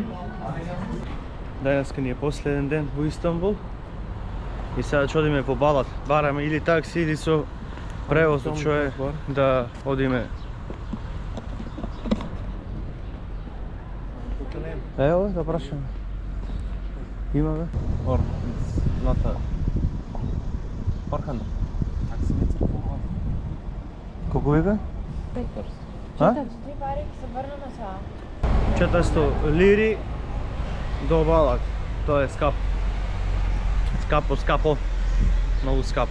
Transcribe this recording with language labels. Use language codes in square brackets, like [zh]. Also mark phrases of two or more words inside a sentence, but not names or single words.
[mk] Денеска ни е последен ден во Истанбул. И сега ќе одиме по Балат. Бараме или такси или со превозот што е да одиме. Ево, да прашаме. Има бе? [en] Or it's not a Orhan. [mk] Колку вика? 5%. А? 3 пари ќе се врнеме сега. 400 лири до Балак. Тоа е скапо. Скапо. Многу скапо.